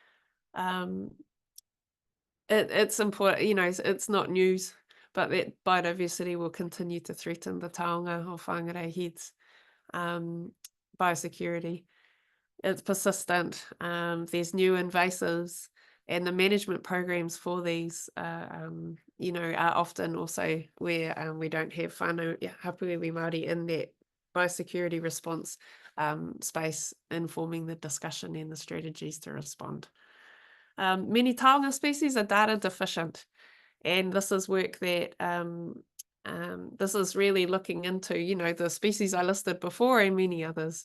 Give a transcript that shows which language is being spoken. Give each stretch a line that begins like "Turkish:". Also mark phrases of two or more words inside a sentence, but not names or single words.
English: It's important, it's not news, but that biodiversity will continue to threaten the taonga of Whangārei Heads biosecurity. It's persistent. There's new invasives, and the management programs for these, are often also where we don't have
Māori: whānau hapū Māori
English: in that biosecurity response space, informing the discussion and the strategies to respond. Many taonga species are data deficient, and this is work that this is really looking into, the species I listed before and many others.